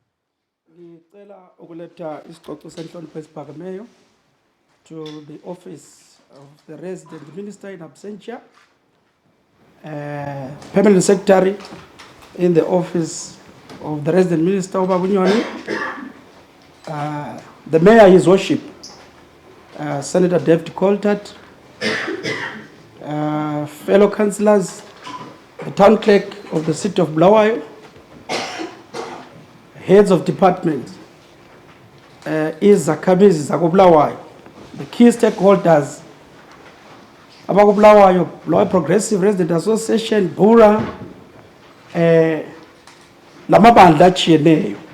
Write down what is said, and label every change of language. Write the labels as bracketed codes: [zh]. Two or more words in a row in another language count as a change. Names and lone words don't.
[nd] Ngicela ukuletha isicoco senhlonipho esiphakemeyo [en] to the office of the resident minister in absentia, permanent secretary in the office of the resident minister Obabunyoni, the mayor, his worship, Senator David Coltart, fellow councillors, the town clerk of the city of Bulawayo, heads of departments, [nd] izakhamizi zakobulawayo, [en] the key stakeholders, abakobulawayo, Bulawayo Progressive Resident Association, BURA, [nd] lamabandla achiyeneyo.